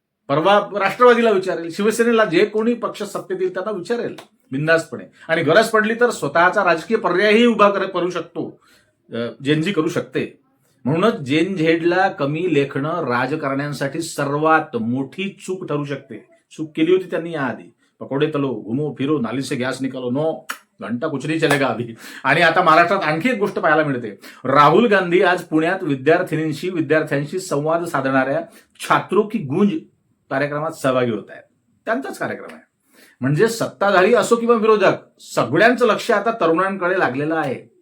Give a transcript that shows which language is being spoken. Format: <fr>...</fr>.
<mr>परवा राष्ट्रवादीला विचारेल, शिवसेनेला, जे कोणी पक्ष सत्तेत येईल त्यांना विचारेल बिनधास्तपणे. आणि गरज पडली तर स्वतःचा राजकीय पर्यायही उभा करू शकतो, जेनजी करू शकते. म्हणूनच जेन झेडला कमी लेखणं राजकारण्यांसाठी सर्वात मोठी चूक ठरू शकते. चूक केली होती त्यांनी याआधी.</mr> <hi>पकोडे तलो, घुमो फिरो, नाली से गॅस निकालो, नो घंटा कुछ नहीं चलेगा अभी.</hi> <mr>आणि आता महाराष्ट्रात आणखी एक गोष्ट पाहायला मिळते. राहुल गांधी आज पुण्यात विद्यार्थ्यांशी संवाद साधणाऱ्या छात्रों की गूंज कार्यक्रमात सहभागी होत आहेत. त्यांचाच कार्यक्रम आहे. म्हणजे सत्ताधारी असो किंवा विरोधक, सगळ्यांचं लक्ष आता तरुणांकडे लागलेलं आहे.</mr>